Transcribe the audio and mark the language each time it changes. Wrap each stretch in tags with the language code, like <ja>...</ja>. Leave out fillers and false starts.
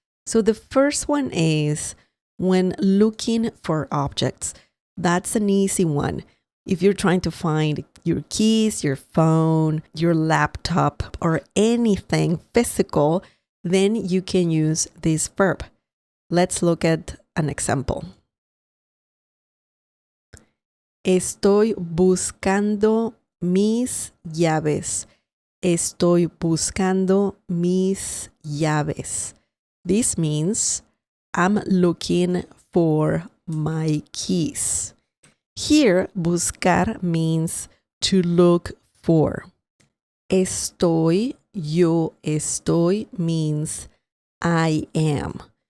<en>So the first one is when looking for objects. That's an easy one. If you're trying to find your keys, your phone, your laptop, or anything physical, then you can use this verb. Let's look at an example.</en> <es>Estoy buscando mis llaves. Estoy buscando mis llaves.</es> <en>This means I'm looking for my keys. Here, buscar means to look for. Estoy, yo estoy means I am.</en>